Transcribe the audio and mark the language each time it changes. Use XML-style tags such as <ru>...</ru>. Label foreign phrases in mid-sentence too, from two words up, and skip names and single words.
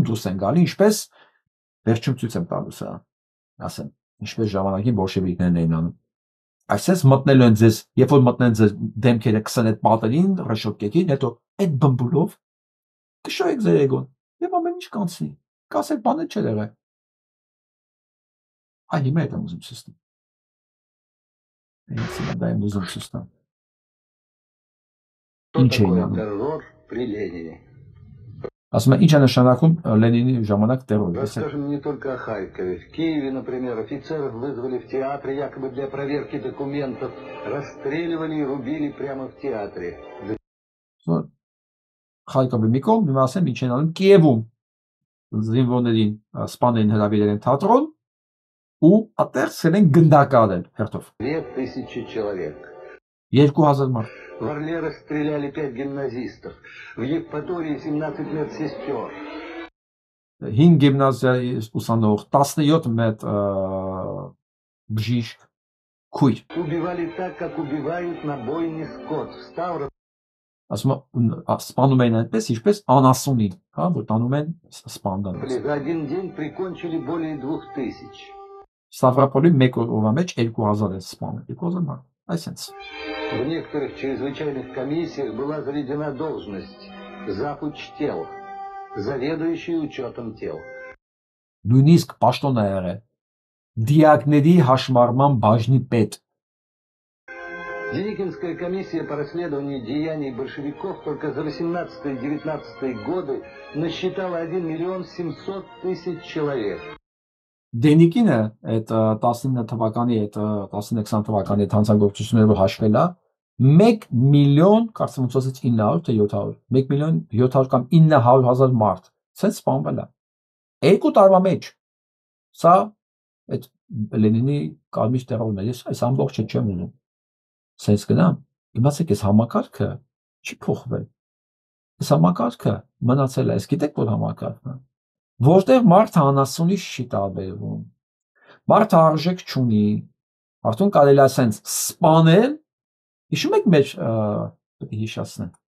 <hy>դուրս են գալի, ինչպես վերջում ցույց եմ տալուս, ասեմ, ինչպես ժամանակին բոլշևիկներն էին անում։ Այսպես մտնելու են ձեզ, երբ որ մտնեն ձեր դեմքերը կսեն այդ պատերին, ռեշոտկեքին, հետո այդ բմբուլով կշոյեք ձեր էգոն եւ ամեն ինչ կանցնի։ Կասեք բանը չէր եղել։ Այ հիմա այդ եմ ուզում ցույց տալ։ Դա եմ ուզում ցույց տալ։ Ինչ է</hy> <ru>террор при Ленине?</ru> <hy>Ասում եմ, ինչ է նշանակում Լենինի ժամանակ террор։</hy> <ru>Расскажем не только о Харькове. В Киеве, например, офицеров вызвали в театре якобы для проверки документов, расстреливали и рубили прямо в театре.</ru> <hy>Խարկովի մի կողմ, հիմա ասեմ, ինչ են անում Կիևում զինվորներին սպաներին հրավիրել են թատրոն ու այդտեղ ցել են գնդակարել հերթով</hy> <ru>2000 человек.</ru> <hy>2000 մարդ։</hy> <ru>В Орле расстреляли 5 гимназистов. В Евпатории 17 медсестер.</ru> <hy>5 գիմնազիայի ուսանող, 17 մետ բժիշկ, քույր։</hy> <ru>Убивали так, как убивают на бойне скот. В Ставрополе.</ru> <hy>Ասում սպանում են այնպես, ինչպես անասունի, հա, որ տանում են սպանդան։</hy> <ru>За один день прикончили более 2000.</ru> <hy>Ստավրապոլի մեկ օրվա մեջ 2000 են սպանում, 2000 մարդ, այսպես։</hy> <ru>В некоторых чрезвычайных комиссиях была заведена должность завуч тел, заведующий учетом тел.</ru> <hy>Նույնիսկ պաշտոն է եղել դիակների հաշմարման բաժնի պետ։</hy> <ru>Деникинская комиссия по расследованию деяний большевиков только за 18 и 19 годы насчитала 1 700 000 человек.</ru> <hy>Դենիկինը այդ 19 թվականի, այդ 19-20 թվականի այդ հանցագործությունները հաշվել է 1 միլիոն, կարծեմ ոնց ասած 900 թե 700, 1 միլիոն 700 կամ 900 հազար մարդ, ցենց սպանվել է։ 2 տարվա մեջ։ Սա այդ Լենինի կարմիր տերորն է, ես այս ամբողջը չեմ ուզում։ Սենց գնամ, իմացեք այս համակարգը չի փոխվել։ Այս համակարգը մնացել է, այս գիտեք որ համակարգն է։ Որտեղ մարդը անասունի չի տարբերվում։ Մարդը արժեք չունի։ Արդյոք կարելի է սենց սպանել։ Հիշում եք մեջ պետք է հիշացնեմ։</hy>